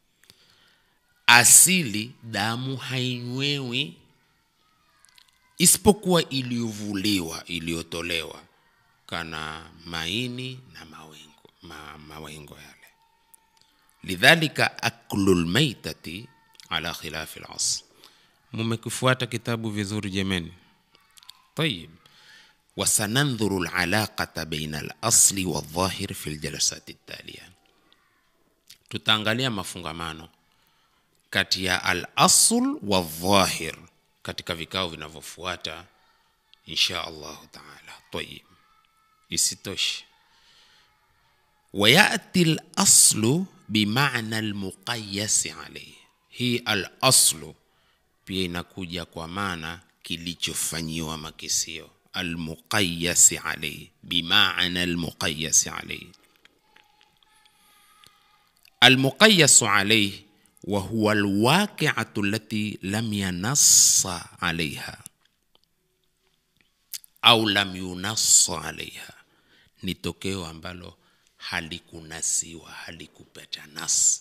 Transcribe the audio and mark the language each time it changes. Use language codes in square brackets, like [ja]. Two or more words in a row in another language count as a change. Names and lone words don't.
[sw] Asili damu hainywewi isipokuwa iliyovuliwa, iliyotolewa, kana maini na mawengo yale. [ar] لذلك أكل الميتة على خلاف الأصل. [sw] Mumekufuata kitabu vizuri jameni? [ar] طيب. وسننظر العلاقة بين الأصل والظاهر في الجلسات التالية. [sw] Tutaangalia mafungamano kati ya [ar] الأصل والظاهر [sw] katika vikao vinavyofuata [ar] إن شاء الله تعالى. [sw] طيب. Isitoshe, [ar] ويأتي الأصل بمعنى المقيس عليه. [sw] Hii al-aslu pia inakuja kwa maana kilichofanyiwa makisio. [ar] المقيس عليه, bimaana المقيس عليه. المقيس عليه وهو الواقعة التي لم ينص عليها أو لم ينص عليها, [sw] ni tokeo ambalo halikunasiwa, halikupata nas.